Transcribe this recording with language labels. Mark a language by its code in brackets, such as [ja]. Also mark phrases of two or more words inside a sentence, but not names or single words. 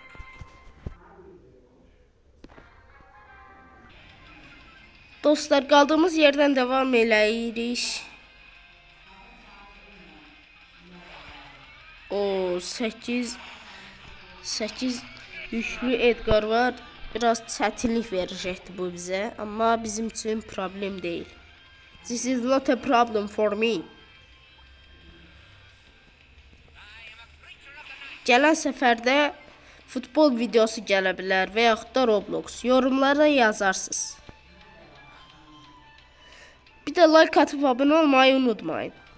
[az] Dostlar, qaldığımız yerdən devam eləyirik. O 8 yüklü Edgar var. Biraz çətinlik verəcəkdi bu bizə, amma bizim üçün problem deyil. [en] This is not a problem for me. [az] Gələn səfərdə futbol videosu gələ bilər və yaxud da Roblox. Yorumlara yazarsınız. Bir də like atıb abunə olmayı unutmayın.